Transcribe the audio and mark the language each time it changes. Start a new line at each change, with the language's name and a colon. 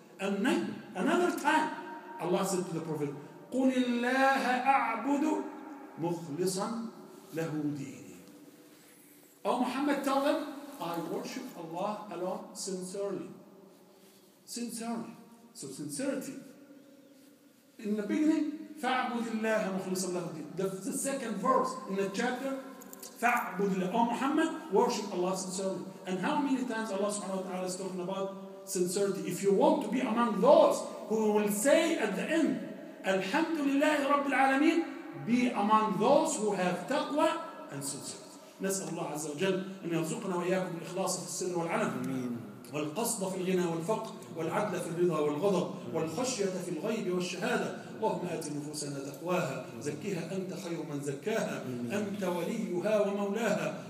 English: And then, another time, Allah said to the Prophet,
Arabic: قُلِ اللَّهَ أَعْبُدُ مُخْلِصًا له ديني.
English: Oh Muhammad, tell them, I worship Allah alone sincerely. Sincerely. So sincerity. In the beginning,
Arabic: فَاعْبُدِ اللَّهَ مُخْلِصًا لَهُ الدِّينَ.
English: The second verse in the chapter,
Arabic: فَاعْبُدِ اللَّهَ.
English: Oh Muhammad, worship Allah sincerely. And how many times Allah subhanahu wa ta'ala is talking about sincerity? If you want to be among those who will say at the end, Alhamdulillah Rabbil Alameen, be among those who have taqwa and sincerity.
Arabic: نسأل الله عز وجل أن يرزقنا وإياكم الإخلاص في السر والعلن والقصد في الغنى والفقر والعدل في الرضا والغضب والخشية في الغيب والشهادة. اللهم آت نفوسنا تقواها زكها أنت خير من زكاها أنت وليها ومولاها.